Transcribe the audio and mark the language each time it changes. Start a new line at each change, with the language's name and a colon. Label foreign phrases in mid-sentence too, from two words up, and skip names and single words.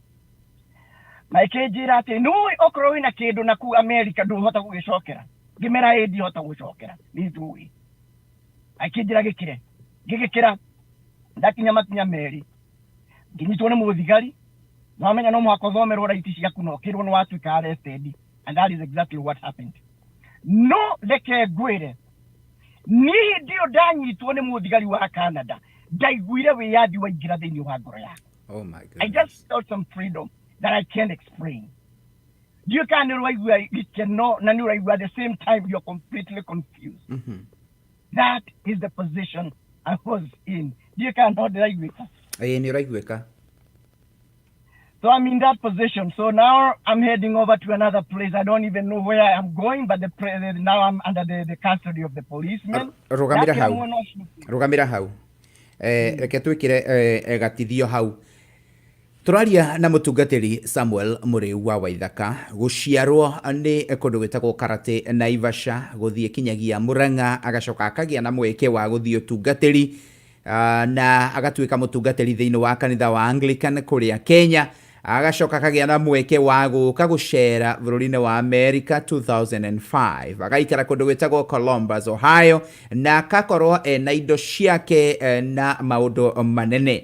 Kikuyu: Makĩnjĩra atĩ nĩũĩ okorwo wĩna kĩndũ na kũu Amerika ndũhota gũgĩcokera. Ngĩmera ĩĩ ndihota gũcokera, nĩnjũĩ. Akĩnjĩra gĩkĩre. Ngĩgĩkĩra, ndakinya makinya merĩ, ngĩnyitwo nĩ mũthigari. Wamenya no mũhaka ũthomerwo raiti ciaku, no kĩrwo nĩwatuĩka arrested,
English: and that is exactly what happened.
Kikuyu: No reke ngwĩre, niĩ hĩndĩ ĩyo ndanyitwo nĩ mũthigari wa Canada ndaiguire wĩyathi waingĩra thĩinĩ wa ngoro yakwa.
English: Oh my I goodness. just felt some freedom that I can't explain. You can't know where you cannot, at the same time you're completely confused. That is the position I was in. You cannot like with us. So I'm in that position. So now I'm heading over to another place. I don't even know where I am going, but now I'm under the custody of the policeman.
Kikuyu: Rugamira hau. Reke twikire gatithio hau. Turaria na mutungatiri Samuel Muriu wa Waithaka guciarwo ni kundu gwitagwo Karate Naivasha guthie kinyagia Murang'a agacoka akagia na mweke wa guthie utungatiri na agatuika mutungatiri thiini wa kanitha wa Anglican kuria Kenya agacoka akagia na mweke wa guka gucera bururi-ini wa America 2005 agaikara kundu gwitagwo Columbus, Ohio na akakorwo na indo ciake na maundu manene.